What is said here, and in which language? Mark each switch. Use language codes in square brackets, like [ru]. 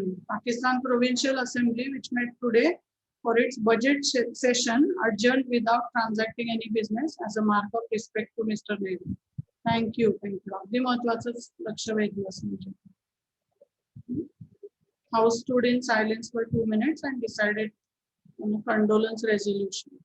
[en] Pakistan Provincial Assembly, which met today for its budget session, adjourned without transacting any business as a mark of respect to Mr. Nehru. Thank you, thank you. [mr] अगदी महत्त्वाचं लक्ष वेधलं असं म्हणजे. [en] House stood in silence for 2 minutes and decided on a condolence resolution.